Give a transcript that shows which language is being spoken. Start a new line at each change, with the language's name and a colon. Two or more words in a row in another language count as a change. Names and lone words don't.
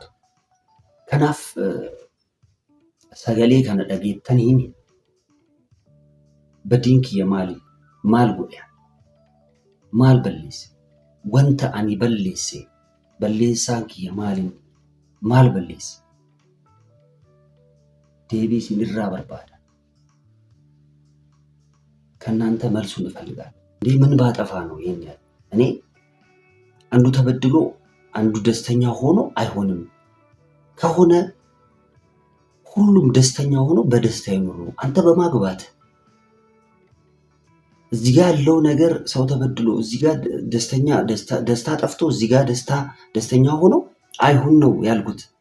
Oromo: Kanaaf sagalee kana dhageettanii badiin kiyya maal godhe? Maal balleesse? Wanta ani balleesse balleessaan kiyya maal balleesse? Deebii isinirraa barbaada.
Amharic: ከእናንተ መልሱን እፈልጋለሁ። እንዴ ምን ባጠፋ ነው ይሄን ያህል? እኔ አንዱ ተበድሎ አንዱ ደስተኛ ሆኖ አይሆንም። ከሆነ ሁሉም ደስተኛ ሆኖ በደስታ ይኖሩ። አንተ በማግባት እዚህ ጋር ያለው ነገር ሰው ተበድሎ እዚህ ጋር ደስታ ጠፍቶ እዚህ ጋር ደስተኛ ሆኖ አይሁን ነው ያልኩት።